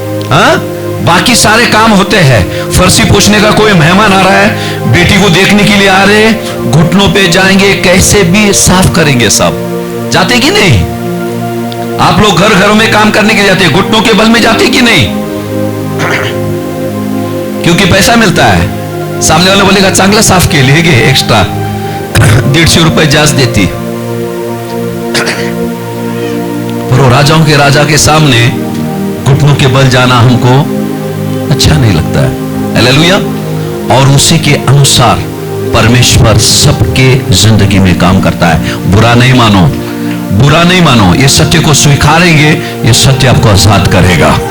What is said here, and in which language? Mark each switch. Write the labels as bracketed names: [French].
[Hindi] हाँ, बाकी सारे काम होते हैं। फर्शी पूछने का कोई मेहमान आ रहा है, बेटी को देखने के लिए आ रहे, घुटनों पे जाएंगे, कैसे भी साफ करेंगे। सब जाते कि नहीं? आप लोग घर घरों में काम करने के लिए जाते, घुटनों के बल में जाते कि नहीं? क्योंकि पैसा मिलता है। सामने वाले बोलेगा [Marathi] चांगला साफ केले एक्स्ट्रा 150 रुपये जास्त देती। [Hindi] राजाओं के राजा के सामने घुटनों के बल जाना हमको अच्छा नहीं लगता है। हालेलुया। और उसी के अनुसार परमेश्वर सबके जिंदगी में काम करता है। बुरा नहीं मानो, बुरा नहीं मानो, ये सत्य को स्वीकारेंगे, ये सत्य आपको आजाद करेगा।